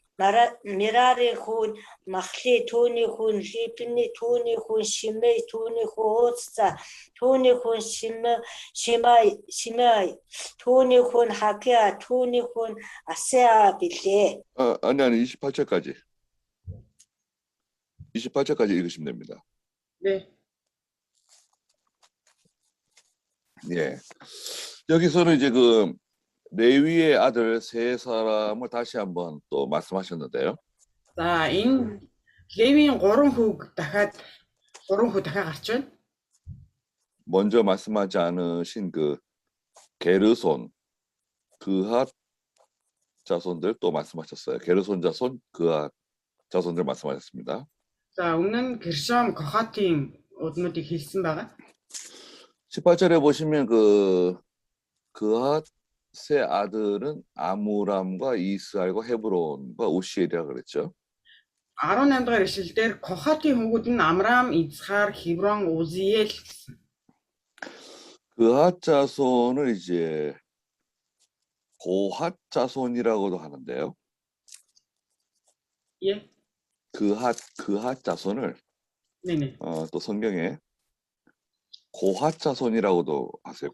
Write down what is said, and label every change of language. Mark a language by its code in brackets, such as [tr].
[mn] Мерари хүү Махли, түүний хүү Либни, түүний хүү Шимей, түүний хүү Узца, түүний хүү Шимай, түүний хүү Хакия, түүний хүү Асеа билээ. [ko] 아니 28절까지. 28절까지 읽으시면 됩니다. 네. 예. 여기서는 이제 그 레위의 아들 세 사람을 다시 한번 또 말씀하셨는데요. [mn] За энэ Левийн 3 хүүг дахиад гарч байна. [ko] 먼저 말씀하지 않으신 그 게르손, 그핫 자손들 또 말씀하셨어요. 게르손 자손, 그핫 자손들 말씀하셨습니다. [mn] За өмнө нь Гершом, Кохотын удмуудыг хэлсэн байгаа. [ko] 18절에 보시면 그핫의 아들은 아무람과 이스알과 헤브론과 우시엘이라 그랬죠. [mn] 18 дахь ишлэлдэр Кохотын хүүгүүд нь Амрам, Ицхар, Хеврон, Узиэл гэсэн. [ko] 그핫 자손을 이제 고핫 자손이라고도 하는데요. 예. 그핫 자손을 네네. 또 성경에 고핫 자손이라고도 하세요.